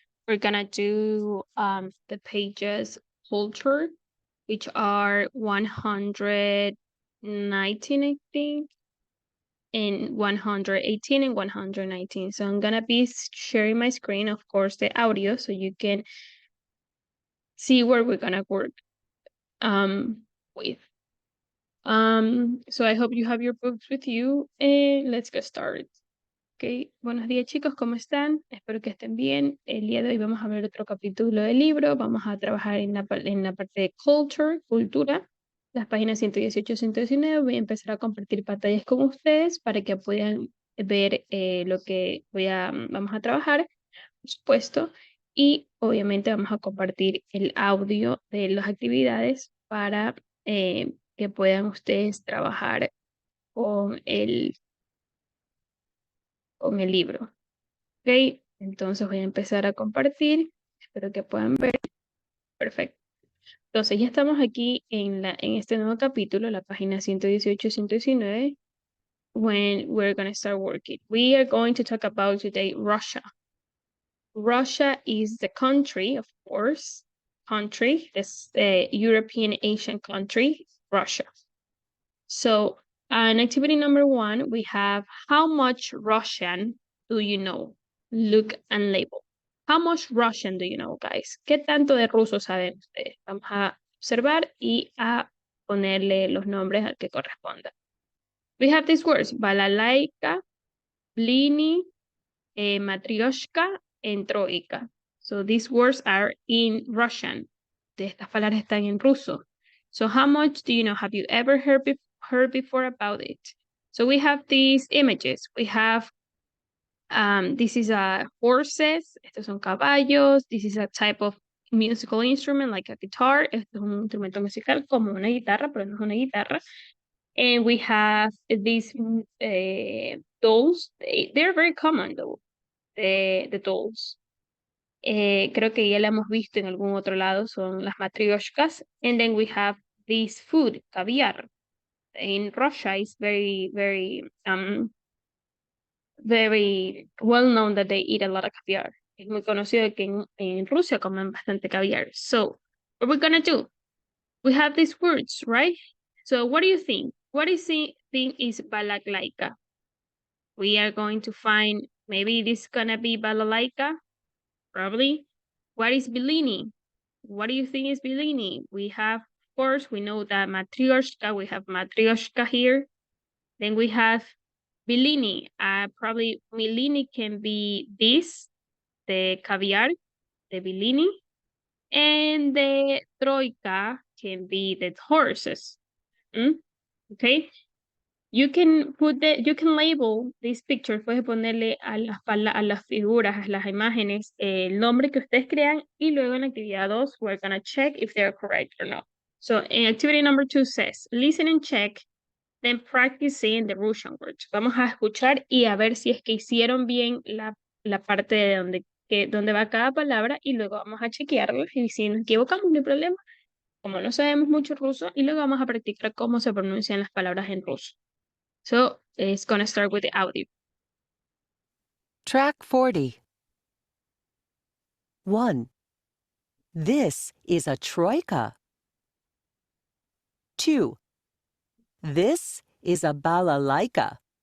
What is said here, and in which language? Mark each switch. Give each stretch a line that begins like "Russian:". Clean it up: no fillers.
English: We're gonna do the pages culture, which are 119, I think, and 118 and 119. So I'm gonna be sharing my screen, of course, the audio, so you can see where we're gonna work with. So I hope you have your books with you and let's get started.
Spanish: Okay, buenos días chicos, ¿cómo están? Espero que estén bien. El día de hoy vamos a ver otro capítulo del libro. Vamos a trabajar en la parte de cultura, las páginas 118 y 119. Voy a empezar a compartir pantallas con ustedes para que puedan ver lo que vamos a trabajar, por supuesto. Y obviamente vamos a compartir el audio de las actividades para que puedan ustedes trabajar con el libro. Ok, entonces voy a empezar a compartir. Espero que puedan ver. Perfecto. Entonces ya estamos aquí en este nuevo capítulo, la página 118 y 119.
English: When we're going to start working. We are going to talk about today Russia. Russia is the country, of course, this European Asian country, Russia. So activity number 1, we have how much Russian do you know? Look and label. How much Russian do you know, guys?
Spanish: ¿Qué tanto de ruso saben ustedes? Vamos a observar y a ponerle los nombres al que corresponda.
English: We have these words, balalaika, blini, matryoshka, and troika. So these words are in Russian.
Spanish: Estas palabras están en ruso.
English: So how much do you know? Have you ever heard before about it? So we have these images. We have, this is horses.
Spanish: Estos son caballos.
English: This is a type of musical instrument like a guitar.
Spanish: Esto es un instrumento musical como una guitarra, pero no es una guitarra.
English: And we have these dolls. They're very common though. The dolls.
Spanish: Creo que ya la hemos visto en algún otro lado, son las matryoshkas.
English: And then we have this food, caviar. In Russia, it's very, very, very well known that they eat a lot of caviar.
Spanish: Es muy conocido que en Rusia comen bastante caviar.
English: So, what we're gonna do? We have these words, right? So, what do you think? What is the thing is balalaika? We are going to find, maybe this is gonna be balalaika, probably. What is Bellini? What do you think is Bellini? We have, of course, we know that matryoshka, we have matryoshka here. Then we have Bellini. Probably Bellini can be this, the caviar, the Bellini. And the troika can be the horses. Okay? You can label these pictures,
Spanish: puedes ponerle a las figuras, a las imágenes, el nombre que ustedes crean y luego en actividad 2,
English: we're going to check if they're correct or not. So in activity number 2 says, listen and check, then practice saying the Russian words.
Spanish: Vamos a escuchar y a ver si es que hicieron bien la parte de donde va cada palabra y luego vamos a chequearlo y si nos equivocamos no hay problema, como no sabemos mucho ruso, y luego vamos a practicar cómo se pronuncian las palabras en ruso.
English: So it's going to start with the audio. Track 40. 1. This is a troika. 2. This is a balalaika.